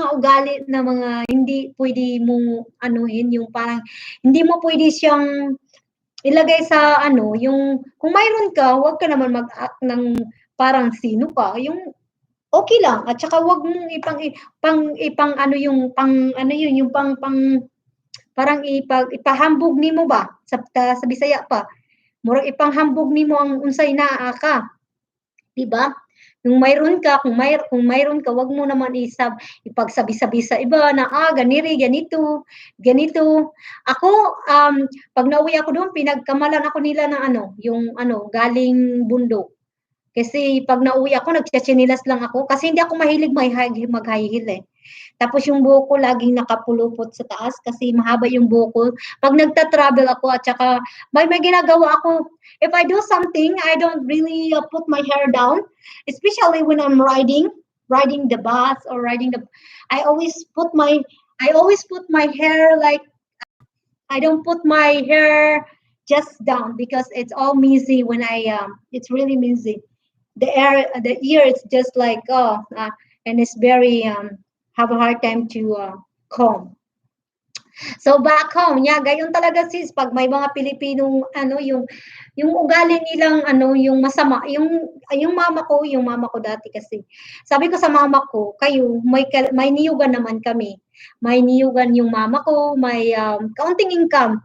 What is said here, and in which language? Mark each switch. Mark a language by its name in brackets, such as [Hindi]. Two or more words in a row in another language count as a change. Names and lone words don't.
[Filipino] ugali na mga hindi pwede mong anuhin, yung parang hindi mo pwede siyang ilagay sa yung kung mayroon ka, huwag ka naman mag-act ng parang sino ka, yung okay lang at saka huwag mong ipang ano yung pang ano yun, yung pang parang [Cebuano] ipahambog nimo ba [Filipino] sa Bisaya pa. [Cebuano] Murag ipanghambog nimo ang unsay naa ka. 'Di ba? [Filipino] Kung mayroon ka, wag mo naman ipagsabi-sabi sa iba na ganito. Ako pag nauwi ako doon, pinagkamalan ako nila ng yung galing bundok. Kasi pag nauwi ako, nagtsichinilas lang ako kasi hindi ako mahilig mag-high heel eh. Tapos yung buhok ko laging nakapulupot sa taas kasi mahaba yung buhok ko. Pag nagta-travel ako at saka may ginagawa ako, [English] if I do something, I don't really put my hair down, especially when I'm riding the bus or I always put my hair like I don't put my hair just down because it's all messy when it's really messy. The ear is just like and it's very have a hard time to comb. So back home, [Filipino] gayon talaga sis pag may mga Pilipinong yung ugali nilang yung masama, yung mama ko dati kasi. Sabi ko sa mama ko, kayo may niyugan naman kami. May niyugan yung mama ko, may kaunting income.